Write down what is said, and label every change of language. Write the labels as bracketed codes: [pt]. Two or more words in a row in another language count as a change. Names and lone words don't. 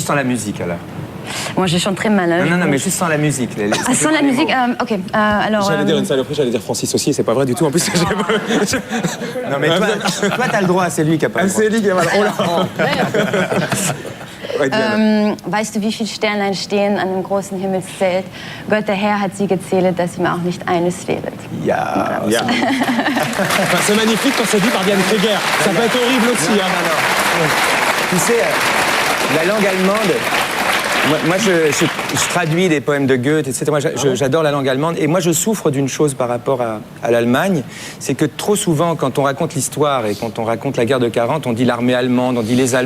[fr] juste sans la musique, alors. Moi, je chante très mal. Hein. Non, mais juste sans la musique. Ah, sans la musique, ok. Alors, J'allais dire une saloperie, j'allais dire Francis aussi, c'est pas vrai du tout. En plus, Non, mais toi, t'as le droit, c'est lui qui a pas le droit. C'est Ellie qui est mal. Oh là. Ouais, Diane. [de] Weißt du, wie viele Sternlein stehen an dem großen Himmelszelt? Gott, der Herr hat sie gezählt, dass ihm auch nicht eines fehlt. [en] Yeah. Yeah. [fr] Enfin, c'est magnifique quand c'est dit par Diane Kruger. Ça peut être horrible aussi. Non, hein. non, non. Tu sais, la langue allemande, moi je traduis des poèmes de Goethe, etc. Moi, j'adore la langue allemande. Et moi, je souffre d'une chose par rapport à l'Allemagne, c'est que trop souvent, quand on raconte l'histoire et quand on raconte la guerre de 40, on dit l'armée allemande, on dit les Allemands.